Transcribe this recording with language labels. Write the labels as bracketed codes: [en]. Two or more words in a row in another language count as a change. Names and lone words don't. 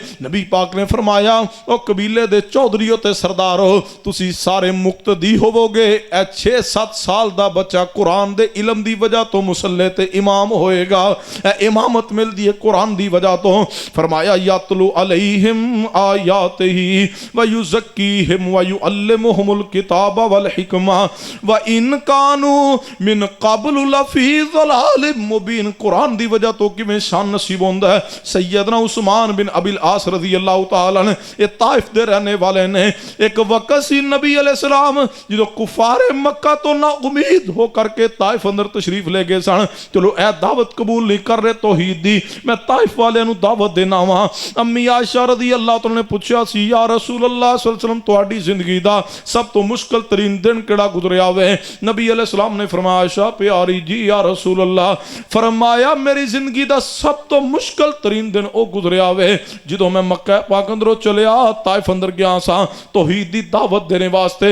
[pa] نبی پاک نے فرمایا او قبیلے دے چودھریو تے سردارو تسی سارے مقتدی ہووو گے، 6-7 سال دا بچہ قرآن دے علم دی وجہ تو مصلے تے امام ہوئے گا. امامت ملدی ہے قرآن دی وجہ تو. [ar] فرمایا يتلو عليهم آياته ويزكيهم ويعلمهم الكتاب والحكمة وإن كانوا من قبل لفي ضلال مبين. [pa] قرآن دی وجہ تو کویں شان نصیب ہوندا ہے. سیدنا عثمان بن ابی العاص [ar] رضي الله تعالى عنه [pa] یہ طائف دے رہنے والے نے، ایک وقت سی نبی علیہ السلام جو کفار مکہ تو نا امید ہو کرکے طائف اندر تشریف لے گئے سن. چلو اے دعوت قبول نہیں کر رہے توحید دی، میں طائف والے نو دعوت دینا وا. امی عائشہ [ar] رضي الله تعالى [pa] نے پچھیا سی [ar] يا رسول الله صلى الله عليه وسلم [pa] تہاڈی زندگی دا سب تو مشکل ترین دن کیہڑا گزریا وے? نبی علیہ السلام نے فرمایا عائشہ پیاری جی [ar] يا رسول الله, [pa] فرمایا میری زندگی دا سب تو مشکل ترین دن او گزریا وے جدوں میں مکہ پاک اندروں چلیا طائف اندر گیا سا توحید دی دعوت دینے واسطے.